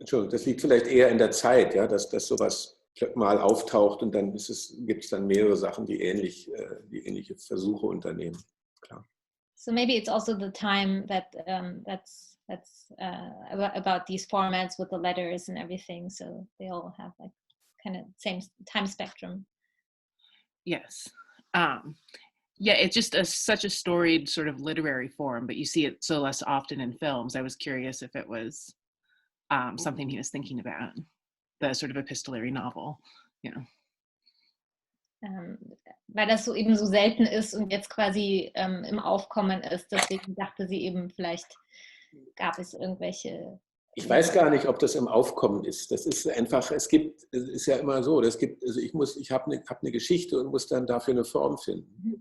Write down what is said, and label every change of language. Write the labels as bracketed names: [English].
[German] Das liegt vielleicht eher in der Zeit, ja, dass sowas mal auftaucht und dann gibt es dann mehrere Sachen, die ähnliche Versuche unternehmen. Klar. [English] So maybe it's also the time that's about these formats with the letters and everything. So they all have like kind of same time spectrum. Yes. Yeah, it's just such a storied sort of literary form, but you see it so less often in films. I was curious if it was something he was thinking about, the sort of epistolary novel. Yeah. [German] Weil das so eben so selten ist und jetzt quasi im Aufkommen ist. Deswegen dachte sie eben, vielleicht gab es irgendwelche... Ich weiß gar nicht, ob das im Aufkommen ist. Das ist einfach, es ist ja immer so, also ich habe eine Geschichte und muss dann dafür eine Form finden.